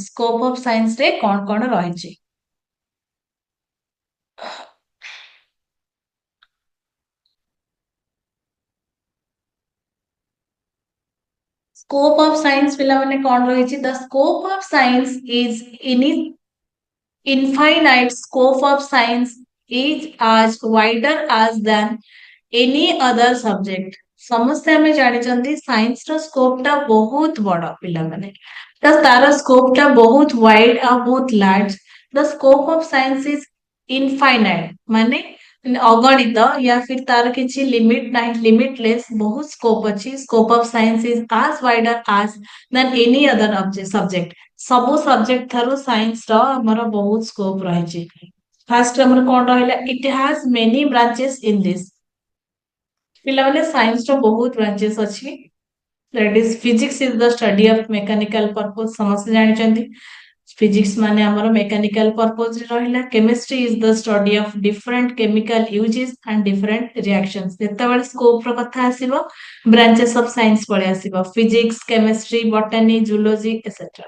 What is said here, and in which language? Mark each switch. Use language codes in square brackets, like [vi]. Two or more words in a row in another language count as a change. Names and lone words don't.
[en] scope of science [or] ରେ କଣ କଣ ରହିଛି। [en] scope of science [or] ପିଲାମାନେ କଣ ରହିଛି, [en] the scope of science is ini infinite scope of science is as wider as than any other subject। [or] ସମସ୍ତେ ଆମେ ଜାଣିଛନ୍ତି ସାଇନ୍ସ ର ସ୍କୋପ ଟା ବହୁତ ବଡ ପିଲାମାନେ, ତ ତାର ସ୍କୋପ ଟା ବହୁତ ୱାଇଡ ଆଉ ବହୁତ ଲାର୍ଜ। [en] the scope of science is infinite, [or] ମାନେ ଅଗଣିତ, [hi] या फिर [or] ତାର କିଛି ଲିମିଟ ନାହିଁ, ଲିମିଟଲେସ୍, ବହୁତ ସ୍କୋପ ଅଛି। [en] scope of science is as wider as than any other subject। [or] ସବୁ ସବଜେକ୍ଟ ଠାରୁ ସାଇନ୍ସ ର ଆମର ବହୁତ ସ୍କୋପ ରହିଛି। [en] ଫାଷ୍ଟ [or] ଆମର କଣ ରହିଲା, [en] it has many branches in this. [or] ପିଲାମାନେ ସାଇନ୍ସ ର ବହୁତ ବ୍ରାଞ୍ଚେସ୍ ଅଛି। [en] That is physics is the study of mechanical purpose, [or] ସମସ୍ତେ ଜାଣିଛନ୍ତି। ଫିଜିକ୍ସ ମାନେ ଆମର [en] mechanical purpose [or] ରେ ରହିଲା। [en] chemistry is the study of different chemical usages and different reactions. [or] ଯେତେବେଳେ ସ୍କୋପ ର କଥା ଆସିବ, [en] branches of science [or] ପଳେଇ ଆସିବ, ଫିଜିକ୍ସ, କେମିଷ୍ଟ୍ରି, ବଟାନି, ଜୁଲୋଜି ଏସେଟ୍ରା।